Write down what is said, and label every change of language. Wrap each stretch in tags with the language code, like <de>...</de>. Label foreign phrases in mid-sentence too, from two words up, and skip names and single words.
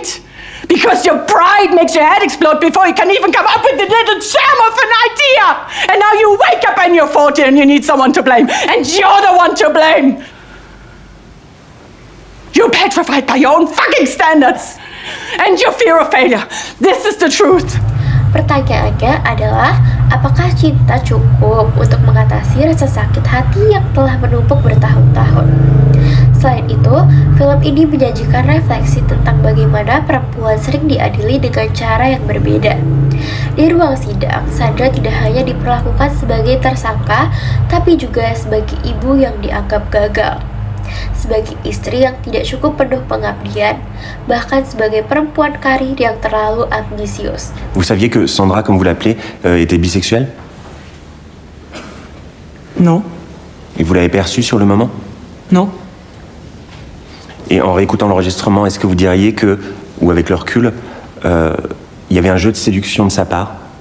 <en>Because your pride makes your head explode before you can even come up with a little germ of an idea. And now you wake up and you're 40 and you need someone to blame. And you're the one to blame. You're petrified by your own fucking standards. And your fear of failure. This is the truth.</en> <id>Pertanyaannya adalah, apakah cinta cukup untuk mengatasi rasa sakit hati yang telah menumpuk bertahun-tahun? Selain itu, film ini menyajikan refleksi tentang bagaimana perempuan sering diadili dengan cara yang berbeda. Di ruang sidang, Sandra tidak hanya diperlakukan sebagai tersangka, tapi juga sebagai ibu yang dianggap gagal, sebagai istri yang tidak cukup penuh pengabdian, bahkan sebagai perempuan karir yang terlalu ambisius.</id> <fr>Vous saviez que Sandra, comme vous l'appelez, était bisexuelle? Non. Et vous l'avez perçue sur le moment? Non. Et en réécoutant l'enregistrement, est-ce que vous diriez que, ou avec le recul, il y avait un jeu de séduction de sa part?</fr>